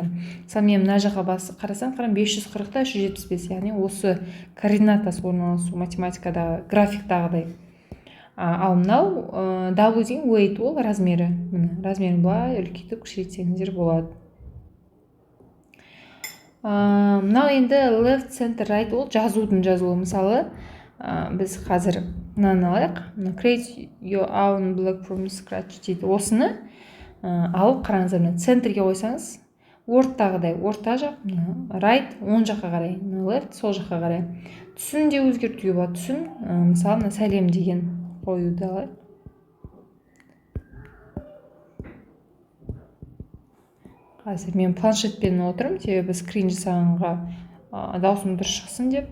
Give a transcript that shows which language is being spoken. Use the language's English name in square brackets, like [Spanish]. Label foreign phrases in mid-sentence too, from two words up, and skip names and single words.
[Kazakh] Мысалы, мен мына жаққа қарасам, 540-та 375, яғни осы координатасы орналасу математикадағы, графиктағыдай. Ал мынау W деген weight, ол размері. Міне, размерін былай үлкейтіп кішірейтсеңіздер болады. Мынау енді [English] left, center, right, [Kazakh] ол жазудың жазуы. Мысалы, біз қазір мынаны алайық. [English] Create your own block from scratch дейді. [Kazakh] Осыны алып қараңыздар, центрге қойсаңыз, Word-тағыдай, орта жақ, right, оң жаққа қарай, left, сол жаққа қарай. Түсін де өзгертуге болады. Түсін, мысалы, сәлем деген қоюды алайық. Қазір мен планшетпен отырмын, себебі скрин жасағанға даусым дұрыс шықсын деп.